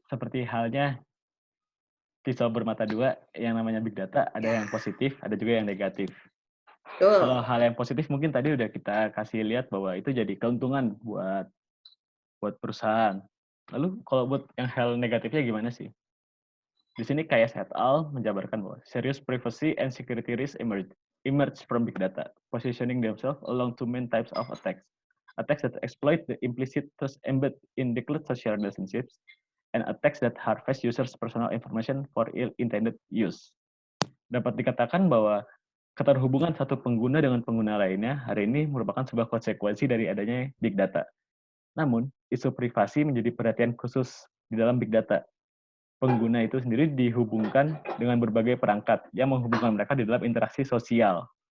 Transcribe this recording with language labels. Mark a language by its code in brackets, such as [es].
[id] Seperti halnya pisau bermata dua, yang namanya big data, ada yang positif, ada juga yang negatif. Kalau hal yang positif mungkin tadi udah kita kasih lihat bahwa itu jadi keuntungan buat perusahaan. Lalu kalau buat yang hal negatifnya gimana sih? Di sini Kayes et al. Menjabarkan bahwa [en] serious privacy and security risks emerge from big data, positioning themselves along two main types of attacks. Attacks that exploit the implicit trust embedded in declared social relationships, and attacks that harvest users' personal information for ill-intended use. [id] Dapat dikatakan bahwa keterhubungan satu pengguna dengan pengguna lainnya hari ini merupakan sebuah konsekuensi dari adanya big data. Namun, isu privasi menjadi perhatian khusus di dalam big data. Pengguna itu sendiri dihubungkan dengan berbagai perangkat yang menghubungkan mereka di dalam interaksi sosial.